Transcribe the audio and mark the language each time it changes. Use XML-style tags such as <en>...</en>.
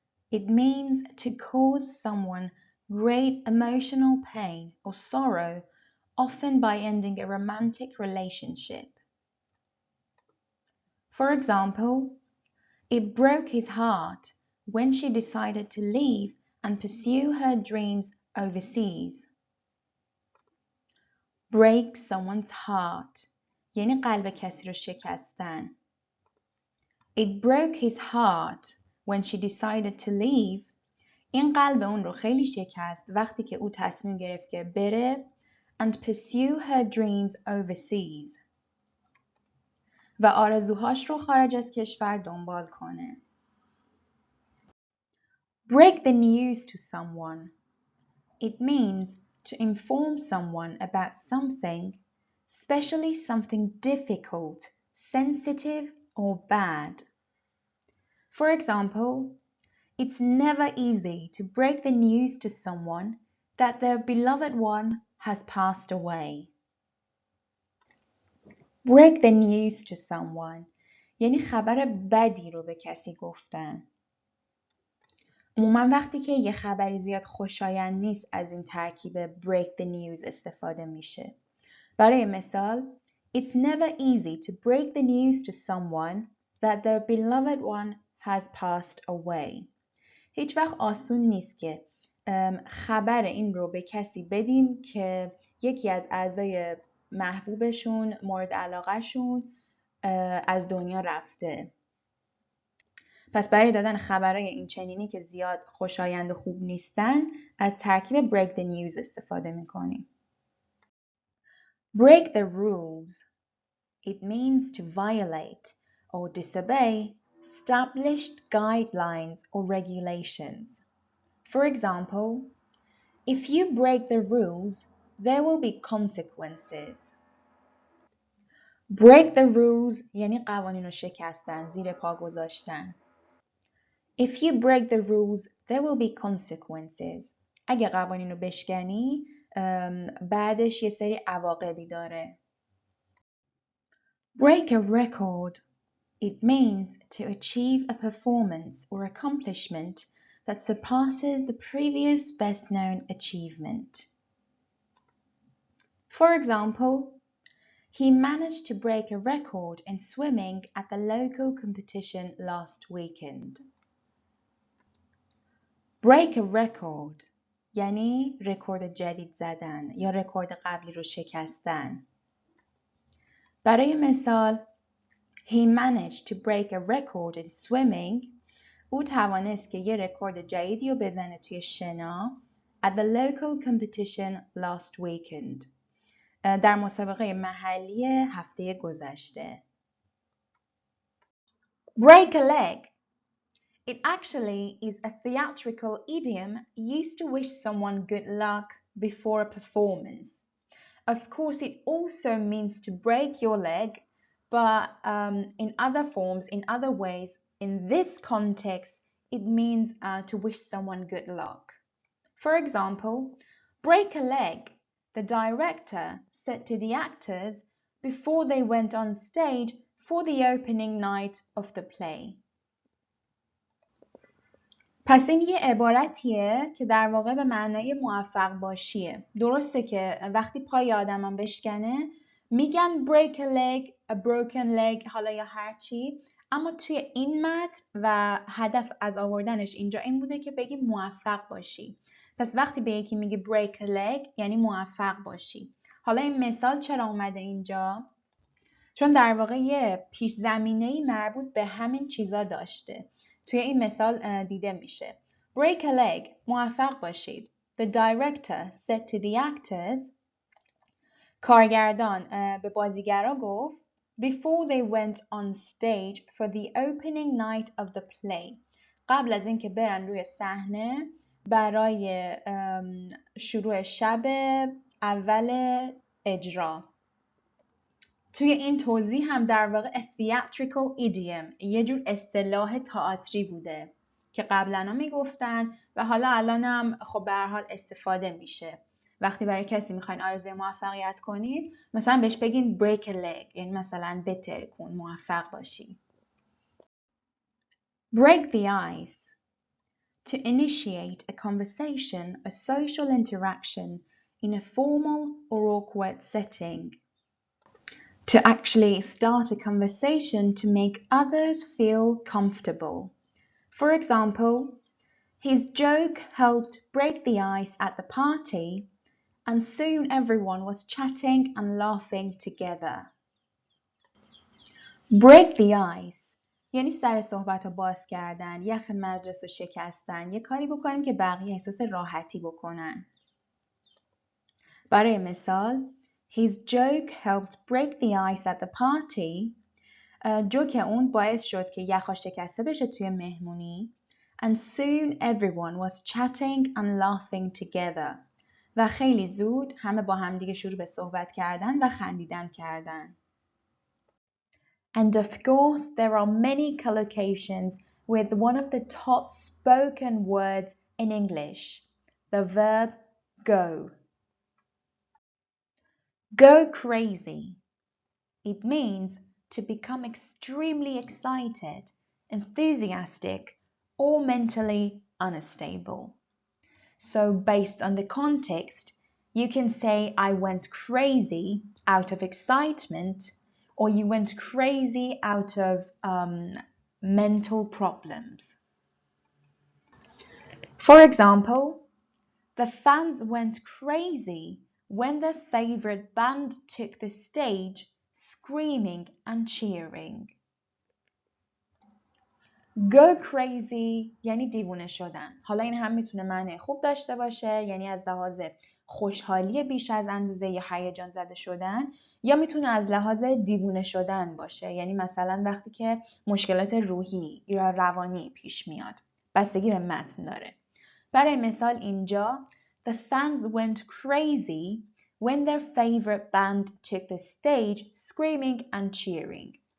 <en>It means to cause someone great emotional pain or sorrow, often by ending a romantic relationship. For example, it broke his heart when she decided to leave and pursue her dreams overseas. Break someone's heart</en> <fa>یعنی قلب کسی رو شکستن.</fa> <en>It broke his heart when she decided to leave.</en> <fa>این قلب اون رو خیلی شکست وقتی که او تصمیم گرفت که بره</fa> <en>and pursue her dreams overseas</en> <fa>و آرزوهاش رو خارج از کشور دنبال کنه.</fa> <en>Break the news to someone. It means to inform someone about something, especially something difficult, sensitive or bad. For example, it's never easy to break the news to someone that their beloved one has passed away. Break the news to someone</en> <fa>یعنی خبر بدی رو به کسی گفتن. عموما وقتی که یه خبری زیاد خوشایند نیست از این ترکیب</fa> <en>break the news</en> <fa>استفاده میشه. برای مثال,</fa> <en>it's never easy to break the news to someone that their beloved one has passed away.</en> <fa>هیچ وقت آسون نیست که خبر این رو به کسی بدیم که یکی از اعضای محبوبشون، مورد علاقهشون از دنیا رفته. پس برای دادن خبرهای این چنینی که زیاد خوشایند و خوب نیستن از ترکیب</fa> <en>break the news</en> <fa>استفاده میکنیم.</fa> <en>Break the rules. It means to violate or disobey established guidelines or regulations. For example, if you break the rules, there will be consequences. Break the rules</en> <fa>یعنی قوانین رو شکستن، زیر پا گذاشتن.</fa> <en>If you break the rules, there will be consequences.</en> <fa>اگه قوانین رو بشکنی، بعدش یه سری عواقبی داره.</fa> <en>Break a record. It means to achieve a performance or accomplishment that surpasses the previous best-known achievement. For example, he managed to break a record in swimming at the local competition last weekend. Break a record</en> <fa>یعنی رکورد جدید زدن یا رکورد قبلی رو شکستن. برای مثال</fa> <en>He managed to break a record in swimming.</en> <fa>او توانست که یه رکورد جدیدی رو بزنه توی شنا</fa> <en>at the local competition last weekend.</en> <fa>در مسابقه محلی هفته گذشته.</fa> <en>Break a leg. It actually is a theatrical idiom used to wish someone good luck before a performance. Of course, it also means to break your leg, but in other forms, in other ways, in this context, it means to wish someone good luck. For example, break a leg, the director said to the actors before they went on stage for the opening night of the play.</en> <fa>پس این یه عبارتیه که در واقع به معنای موفق باشیه. درسته که وقتی پای آدمم بشکنه میگن</fa> <en>break a leg, a broken leg،</en> <fa>حالا یا هر چی، اما توی این متن و هدف از آوردنش اینجا این بوده که بگی موفق باشی. پس وقتی به یکی میگی</fa> <en>break a leg</en> <fa>یعنی موفق باشی. حالا این مثال چرا اومده اینجا؟ چون در واقع یه پیش زمینه‌ای مربوط به همین چیزا داشته. توی این مثال دیده میشه.</fa> <en>Break a leg.</en> <fa>موفق باشید.</fa> <en>The director said to the actors.</en> <fa>کارگردان به بازیگرا گفت</fa> <en>before they went on stage for the opening night of the play.</en> <fa>قبل از اینکه برن روی صحنه برای شروع شب اول اجرا. توی این توضیح هم در واقع</fa> <en>a theatrical idiom</en> <fa>یه جور اصطلاح تئاتری بوده که قبلا میگفتن و حالا الانم خب به هر حال استفاده میشه. وقتی برای کسی میخواین آرزوی موفقیت کنید مثلا بهش بگین</fa> <en>break a leg</en> <fa>یعنی مثلا بهتر کن، موفق باشی.</fa> <en>Break the ice. To initiate a conversation, a social interaction in a formal or awkward setting. To actually start a conversation to make others feel comfortable. For example, his joke helped break the ice at the party, and soon everyone was chatting and laughing together. Break the ice</en> <fa>یعنی سر صحبت رو باز کردن، یخ مجلس رو شکستن، یه کاری بکنیم که بقیه احساس راحتی بکنن. برای مثال</fa> <en>His joke helped break the ice at the party.</en> <fa>جوک اون باعث شد که یخا شکسته بشه توی مهمونی.</fa> <en>And soon everyone was chatting and laughing together.</en> <fa>و خیلی زود همه با همدیگه شروع به صحبت کردن و خندیدن کردن.</fa> <en>And of course there are many collocations with one of the top spoken words in English. The verb go. Go crazy. It means to become extremely excited, enthusiastic, or mentally unstable. So based on the context, you can say I went crazy out of excitement, or you went crazy out of mental problems. For example, the fans went crazy when their favorite band took the stage screaming and cheering. Go crazy</en> <fa>یعنی دیوونه شدن. حالا این هم میتونه معنی خوب داشته باشه، یعنی از لحاظ خوشحالی بیش از اندازه یا هیجان زده شدن، یا میتونه از لحاظ دیوونه شدن باشه، یعنی مثلا وقتی که مشکلات روحی یا روانی پیش میاد. بستگی به متن داره. برای مثال اینجا</fa> <en>The fans went crazy when their favorite band took the stage screaming and cheering.</en>